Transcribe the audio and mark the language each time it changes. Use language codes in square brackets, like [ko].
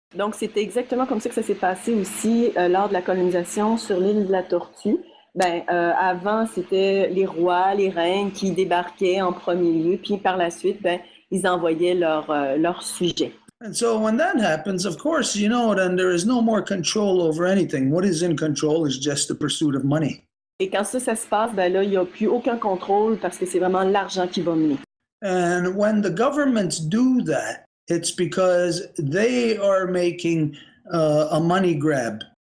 [fr] Donc, c'était exactement comme ça que ça s'est passé aussi lors de la colonisation sur l'île de la Tortue. Avant, c'était les rois, les reines qui débarquaient en premier lieu, puis par la suite, ils envoyaient leurs sujets. [en] And so when that happens, of course, then there is no more control over anything. What is in control is just the pursuit of money. [fr] Et quand ça se passe, là, il n'y a plus aucun contrôle parce que c'est vraiment l'argent qui va mener. [en] And when the governments do that, it's because they are making a money grab.